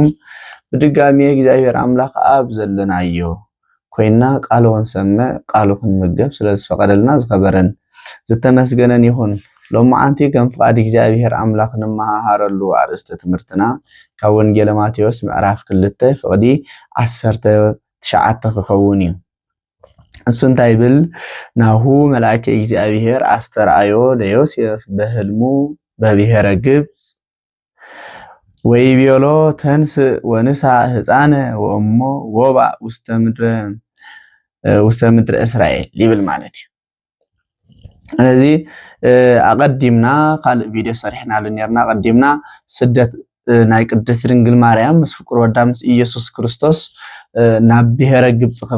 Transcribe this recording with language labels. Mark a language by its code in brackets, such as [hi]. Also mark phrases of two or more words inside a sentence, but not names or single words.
[ti] ብድጋሚ እግዚአብሔር አምላኽ ኣብ ዘለናዮ ኮይና ቃሉ ክንሰምዕ ቃሉ ክንምገብ ስለዝፈቀደልና ዝኸበረን ዝተመስገነን ይኹን። ሎማዓንቲ ከም ፍቃድ እግዚአብሔር አምላኽ ንመሃረሉ አርእስተ ትምህርትና ካብ ወንጌል ማቴዎስ ምዕራፍ 2 ፍቅዲ 19 ክኸውን እዩ። እሱ እንታይ ይብል? [gez] ናሁ መልአከ እግዚአብሔር አስተርአዮ ለዮሴፍ በህልሙ በብሔረ ግብፅ ወይቤሎ ተንሥእ ወንሣእ ህፃነ ወእሞ ወባእ ውስተ ምድረ እስራኤል [ti] ይብል ማለት እዩ። ስለዚህ አቀዲምና ካልእ ቪድዮ ሰሪሕናሉ ነርና ቀዲምና ስደት ናይ ቅድስት ድንግል ማርያም ምስ ፍቁር ወዳ ምስ ኢየሱስ ክርስቶስ ናብ [gez] ብሔረ ግብፅ [ti] ከም